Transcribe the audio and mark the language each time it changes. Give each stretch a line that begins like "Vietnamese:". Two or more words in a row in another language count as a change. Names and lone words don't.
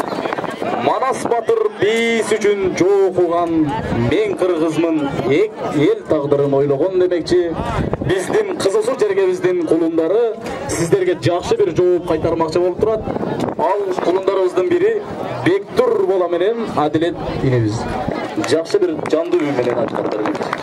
Kyrgyz: Манас батыр биз үчүн жоо окуган. Мен кыргызмын, эл тагдырын ойлогон демекчи. Биздин Кызыл Суу жергебиздин кулундары сиздерге жакшы бир жооп кайтармакчы болуп турат. Ал кулундарыбыздын бири Бектур бола менен Адилет инебиз.
Kazakh: Жақсы бір жанды үй менен айтқандар келді.